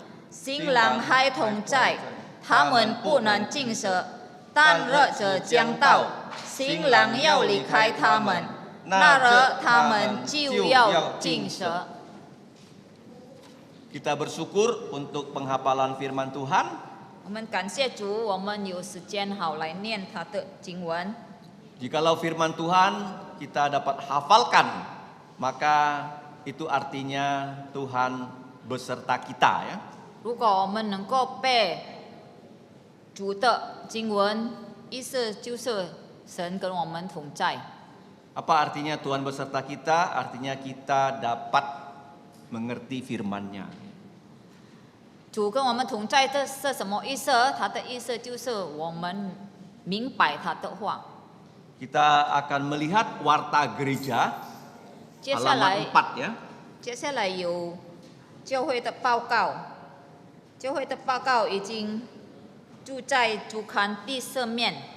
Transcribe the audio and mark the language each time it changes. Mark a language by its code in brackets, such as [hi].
[zh] 新郎还同在，他们不能尽舍，但日子将到，新郎要离开他们，那日他们就要尽舍。 [id] Kita bersyukur untuk penghafalan firman Tuhan. [zh] 我们感谢主，我们有时间好来念他的经文。 [id] Jikalau firman Tuhan kita dapat hafalkan, maka itu artinya Tuhan beserta kita, ya. [zh] 如果我们能够背主的经文，意思就是神跟我们同在。 [id] Apa artinya Tuhan beserta kita? Artinya kita dapat mengerti firman-Nya. [zh] 主跟我们同在，这是什么意思？他的意思就是我们明白他的话。 [id] Kita akan melihat warta gereja [zh] 接下来 [id] halaman 4, ya. [zh] 接下来有教会的报告，教会的报告已经住在主刊第4面。